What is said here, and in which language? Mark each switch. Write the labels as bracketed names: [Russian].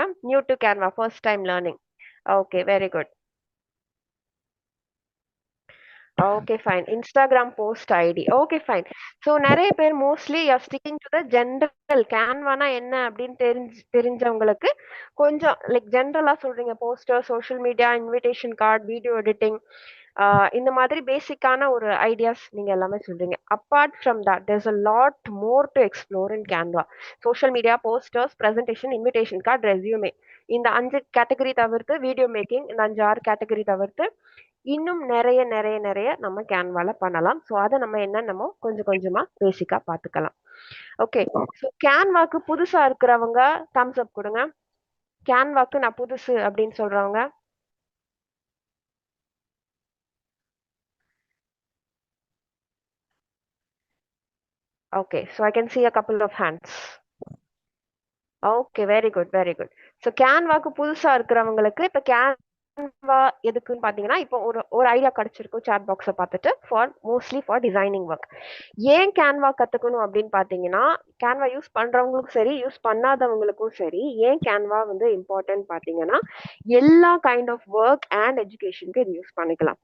[English] New to Canva, first time learning. Okay, very good. Okay, fine. Instagram post ID. Okay, fine. So [Tamil] நிறைய பேர் [English] mostly you're sticking to the general. [Tamil] கேன்வானா என்ன அப்படின்னு தெரிஞ்சவங்களுக்கு கொஞ்சம் like ஜென்ரலா சொல்றீங்க. Poster, social media, invitation card, video editing, இந்த மாதிரி பேசிக்கான ஒரு ஐடியாஸ் நீங்க எல்லாமே சொல்றீங்க. [English] Apart from that there's a lot more to explore in Canva. [Tamil] Social media, posters, presentation, invitation card, resume, இந்த 5 கேட்டகரி தவிர்த்து வீடியோ மேக்கிங், இந்த 5, 6 கேட்டகரி தவிர்த்து இன்னும் நிறைய நிறைய நிறைய நம்ம கேன்வால பண்ணலாம். ஸோ அதை நம்ம என்னென்னமோ கொஞ்சம் கொஞ்சமா பேசிக்கா பார்த்துக்கலாம். ஓகே, ஸோ கேன்வாக்கு புதுசா இருக்கிறவங்க தம்ஸ் அப் கொடுங்க. கேன்வாக்கு நான் புதுசு அப்படின்னு சொல்றவங்க. [English] Okay, so I can see a couple of hands. Okay, very good very good. [Tamil] So கேன்வாக்கு புதுசா இருக்கிறவங்களுக்கு இப்போ கேன்வா எதுக்குன்னு பார்த்தீங்கன்னா, இப்போ ஒரு ஒரு ஐடியா கிடைச்சிருக்கும் சாட் பாக்ஸை பார்த்துட்டு, [English] Mostly for designing work. [Tamil] ஏன் கேன்வா கற்றுக்கணும் அப்படின்னு பார்த்தீங்கன்னா, கேன்வா யூஸ் பண்ணுறவங்களுக்கும் சரி, யூஸ் பண்ணாதவங்களுக்கும் சரி, ஏன் கேன்வா வந்து இம்பார்ட்டன்ட் பார்த்தீங்கன்னா, எல்லா கைண்ட் ஆஃப் ஒர்க் அண்ட் எஜுகேஷனுக்கு இது யூஸ் பண்ணிக்கலாம்.